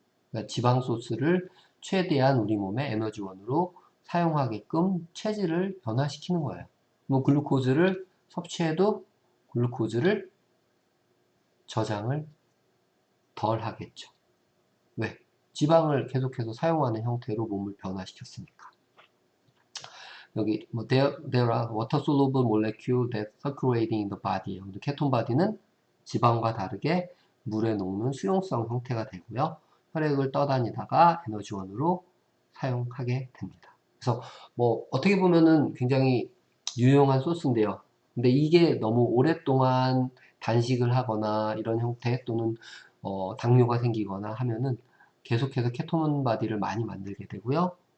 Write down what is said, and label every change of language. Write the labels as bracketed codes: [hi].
[ko] 그러니까 지방 소스를 최대한 우리 몸의 에너지원으로 사용하게끔 체질을 변화시키는 거예요. 뭐 글루코즈를 섭취해도 글루코즈를 저장을 덜 하겠죠. 왜? 지방을 계속해서 사용하는 형태로 몸을 변화시켰으니까. 여기 뭐 [en] there are water soluble molecule that circulating in the body예요. [ko] 근데 케톤 바디는 지방과 다르게 물에 녹는 수용성 형태가 되고요. 혈액을 떠다니다가 에너지원으로 사용하게 됩니다. 그래서 뭐 어떻게 보면은 굉장히 유용한 소스인데요. 근데 이게 너무 오랫동안 단식을 하거나 이런 형태 또는 당뇨가 생기거나 하면은 계속해서 케톤 바디를 많이 만들게 되고요.